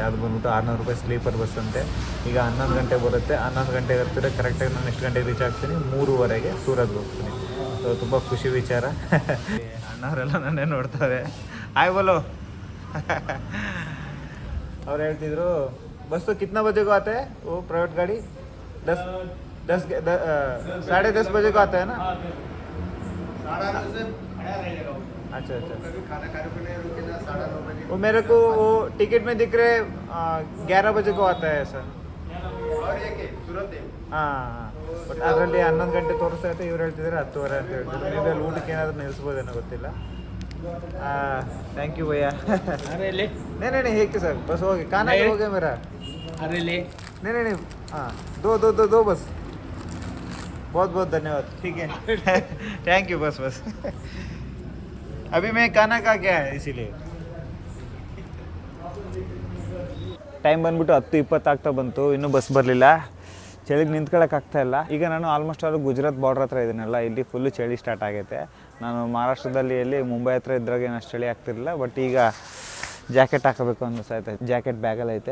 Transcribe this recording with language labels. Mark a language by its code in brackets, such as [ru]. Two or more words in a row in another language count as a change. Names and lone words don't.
[kn] ಅದು ಬಂದ್ಬಿಟ್ಟು 600 ರೂಪಾಯಿ ಸ್ಲೀಪರ್ ಬಸ್ ಅಂತೆ. ಈಗ 11 ಗಂಟೆ ಬರುತ್ತೆ. 11 ಗಂಟೆಗೆ ಇರ್ತಾರೆ. ಕರೆಕ್ಟಾಗಿ ನಾನು ಎಷ್ಟು ಗಂಟೆಗೆ ರೀಚ್ ಆಗ್ತೀನಿ? 3:15ಗೆ ಸೂರತ್ಗೆ ಹೋಗ್ತೀನಿ. ಸೊ ತುಂಬ ಖುಷಿ ವಿಚಾರ. ಅಣ್ಣವರೆಲ್ಲ ನನ್ನೇ ನೋಡ್ತಾರೆ. [hi] हाय बोलो. [kn] ಅವ್ರು ಹೇಳ್ತಿದ್ರು ಬಸ್ಸು [hi] ಕಿतना बजे को आता है वो प्राइवेट गाड़ी? 10:30 बजे को आता है ना? अच्छा अच्छा, वो मेरे को वो टिकट में दिख रहे 11 बजे को आता है सर. [kn] ಹಾಂ, ಬಟ್ ಅದರಲ್ಲಿ 11 ಗಂಟೆ ತೋರಿಸ್ತಾ ಇತ್ತು. ಇವ್ರು ಹೇಳ್ತಿದ್ದಾರೆ 10:15 ಅಂತ ಹೇಳ್ತಿದ್ರು. ನೀವು ಅಲ್ಲಿ ಊಟಕ್ಕೆ ಏನಾದರೂ ನಿಲ್ಲಿಸ್ಬೋದೇನೋ ಗೊತ್ತಿಲ್ಲ. [en] thank you [hi] भैया. अरे ले, नहीं एक सर बस हो गया, खाना हो गया मेरा. अरे ले, नहीं हाँ, दो बस. बहुत धन्यवाद. ठीक है. [en] thank you. [hi] बस अभी मैं खाना खा गया है इसीलिए. [kn] ಟೈಮ್ ಬಂದ್ಬಿಟ್ಟು 10:20 ಆಗ್ತಾ ಬಂತು, ಇನ್ನೂ ಬಸ್ ಬರಲಿಲ್ಲ. ಚಳಿಗೆ ನಿಂತ್ಕೊಳ್ಳೋಕ್ಕಾಗ್ತಾ ಇಲ್ಲ. ಈಗ ನಾನು [en] almost all [kn] ಗುಜರಾತ್ ಬಾರ್ಡ್ರ್ ಹತ್ರ ಇದ್ದೀನಲ್ಲ, ಇಲ್ಲಿ ಫುಲ್ಲು ಚಳಿ ಸ್ಟಾರ್ಟ್ ಆಗೈತೆ. ನಾನು ಮಹಾರಾಷ್ಟ್ರದಲ್ಲಿ ಎಲ್ಲಿ ಮುಂಬೈ ಹತ್ರ ಇದ್ರಾಗ ಏನು ಅಷ್ಟು ಚಳಿ ಆಗ್ತಿರಲಿಲ್ಲ. ಬಟ್ ಈಗ ಜಾಕೆಟ್ ಹಾಕೋಬೇಕು ಅನ್ನಿಸ್ತೈತೆ. ಜಾಕೆಟ್ ಬ್ಯಾಗಲ್ಲಿ ಐತೆ.